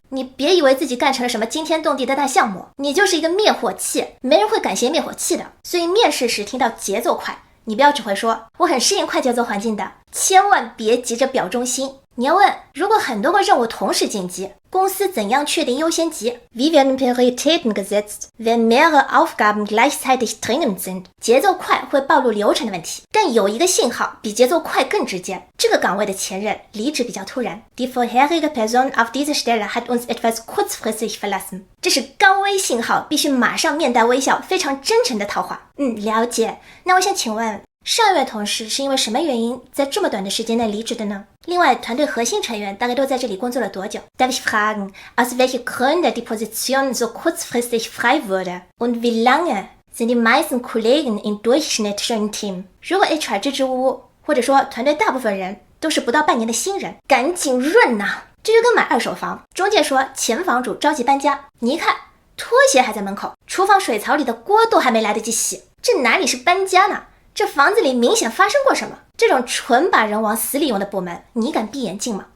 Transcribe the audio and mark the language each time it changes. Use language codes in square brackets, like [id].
[zh] 你别以为自己干成了什么惊天动地的大项目，你就是一个灭火器，没人会感谢灭火器的。所以面试时听到节奏快，你不要只会说我很适应快节奏环境的，千万别急着表忠心。你要问，如果很多个任务同时紧急，公司怎样确定优先级？ [de] Wie werden Prioritäten gesetzt, wenn mehrere Aufgaben gleichzeitig dringend sind？ [zh] 节奏快会暴露流程的问题，但有一个信号比节奏快更直接，这个岗位的前任离职比较突然。 [de] Die vorherige Person auf dieser Stelle hat uns etwas kurzfristig verlassen。 [zh] 这是高危信号，必须马上面带微笑，非常真诚的套话。了解。那我想请问，上一位同事是因为什么原因在这么短的时间内离职的呢？另外，团队核心成员大概都在这里工作了多久？ [de] Darf ich fragen, aus welchen Gründen die Position so kurzfristig frei wurde? Und wie lange sind die meisten Kollegen im Durchschnitt schon im Team？ [zh] 如果 HR 支支吾吾，或者说团队大部分人都是不到半年的新人，赶紧润呐！这就跟买2手房，中介说前房主着急搬家，你一看拖鞋还在门口，厨房水槽里的锅都还没来得及洗，这哪里是搬家呢？这房子里明显发生过什么？这种纯把人往死里用的部门，你敢闭眼镜吗？